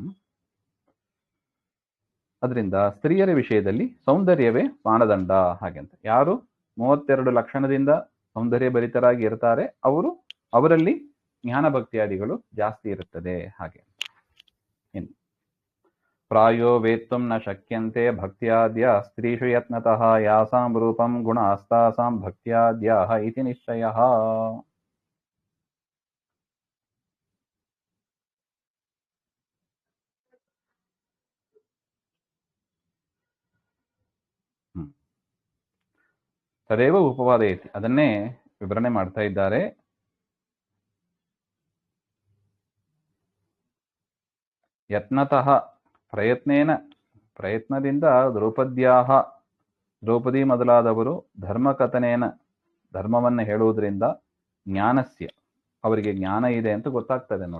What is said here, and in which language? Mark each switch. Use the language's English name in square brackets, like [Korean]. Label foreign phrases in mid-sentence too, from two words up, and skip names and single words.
[Kannada] ಅದರಿಂದ ಸ್ತ್ರೀಯರ ವಿಷಯದಲ್ಲಿ ಸೌಂದರ್ಯವೇ ಮಾನದಂಡ ಹಾಗೆ ಅಂತ. ಯಾರು 32 ಲಕ್ಷಣದಿಂದ ಸೌಂದರ್ಯ ಭರಿತರಾಗಿ ಇರ್ತಾರೆ ಅವರಲ್ಲಿ ಜ್ಞಾನ ಭಕ್ತಿಯಾದಿಗಳು ಜಾಸ್ತಿ ಇರುತ್ತದೆ ಹಾಗೆ. [Sanskrit] ಇನ್ನು ಪ್ರಾಯೋ ವೇತ್ತುಂ ನ ಶಕ್ಯಂತೆ ಭಕ್ತ್ಯಾದ್ಯ ಸ್ತ್ರೀಷು ಯತ್ನತಃ ಯಾಸಾಂ ರೂಪಂ ಗುಣಾಸ್ತಾಸಾಂ ಭಕ್ತ್ಯಾದ್ಯಾಃ ಇತಿ ನಿಶ್ಚಯಃ. ತದೇವ ಉಪವಾದಯತಿ, [Kannada] ಅದನ್ನೇ ವಿವರಣೆ ಮಾಡ್ತಾ ಇದ್ದಾರೆ. ಯತ್ನತಃ ಪ್ರಯತ್ನದಿಂದ ದ್ರೌಪದಿ ಮೊದಲಾದವರು ಧರ್ಮಕಥನೇನ ಧರ್ಮವನ್ನು ಹೇಳುವುದರಿಂದ ಜ್ಞಾನಸ್ಯ ಅವರಿಗೆ ಜ್ಞಾನ ಇದೆ ಅಂತ ಗೊತ್ತಾಗ್ತದೆ ನೋಡಿ.